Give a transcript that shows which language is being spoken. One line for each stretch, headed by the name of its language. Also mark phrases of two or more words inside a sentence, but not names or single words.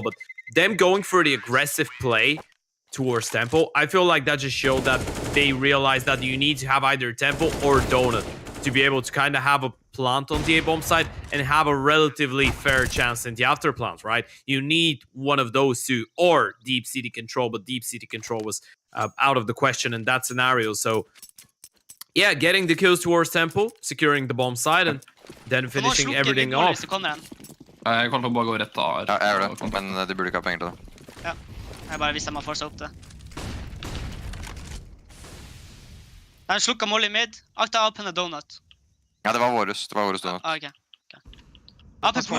English: But them going for the aggressive play towards Temple, I feel like that just showed that they realized that you need to have either Temple or Donut to be able to kind of have a plant on the A-bomb side and have a relatively fair chance in the after plant, right? You need one of those 2 or deep city control, but deep city control was out of the question in that scenario. So yeah, getting the kills towards Temple, securing the bomb side, and then finishing everything off.
Norwegian: Jeg kommer til å bare gå rett av. Ja, jeg gjør det, men de burde ikke ha penger til det. Ja, jeg bare visste jeg må force opp det. Den slukket Molly mid, akta Apen og Donut. Ja, det var våres Donut. Ah, ok. Apen pool,